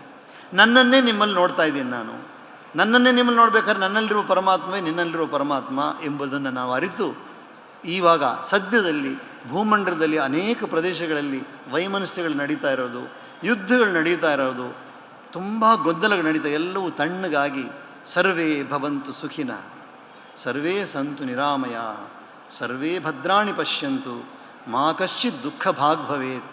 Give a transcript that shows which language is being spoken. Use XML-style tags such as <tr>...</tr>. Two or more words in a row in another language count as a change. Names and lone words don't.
<kn>ನನ್ನನ್ನೇ ನಿಮ್ಮಲ್ಲಿ ನೋಡ್ತಾ ಇದ್ದೀನಿ ನಾನು, ನನ್ನನ್ನೇ ನಿಮ್ಮಲ್ಲಿ ನೋಡ್ಬೇಕಾದ್ರೆ ನನ್ನಲ್ಲಿರುವ ಪರಮಾತ್ಮವೇ ನಿನ್ನಲ್ಲಿರುವ ಪರಮಾತ್ಮ ಎಂಬುದನ್ನು ನಾವು ಅರಿತು, ಈವಾಗ ಸದ್ಯದಲ್ಲಿ ಭೂಮಂಡಲದಲ್ಲಿ ಅನೇಕ ಪ್ರದೇಶಗಳಲ್ಲಿ ವೈಮನಸ್ಯಗಳು ನಡೀತಾ ಇರೋದು, ಯುದ್ಧಗಳು ನಡೀತಾ ಇರೋದು, ತುಂಬ ಗೊಂದಲಗಳು ನಡೀತಾ, ಎಲ್ಲವೂ ತಣ್ಣಗಾಗಿ</kn> <sa>ಸರ್ವೇ ಭವಂತು ಸುಖಿನ, ಸರ್ವೇ ಸಂತು ನಿರಾಮಯ, ಸರ್ವೇ ಭದ್ರಾಣಿ ಪಶ್ಯಂತು, ಮಾ ಕಶ್ಚಿತ್ ದುಃಖ ಭಾಗ್ ಭವೇತ್.</sa>